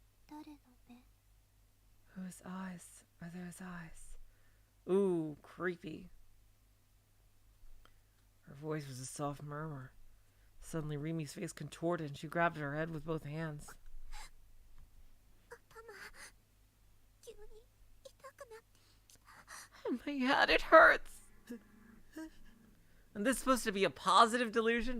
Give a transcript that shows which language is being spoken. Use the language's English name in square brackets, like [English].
[Japanese] 誰の目？ [English] Whose eyes are those eyes? Ooh, creepy. Her voice was a soft murmur. Suddenly, Rimi's face contorted and she grabbed at her head with both hands. [Japanese] 頭、急に痛くなってきた。 [English] My head, it hurts. And this is supposed to be a positive delusion?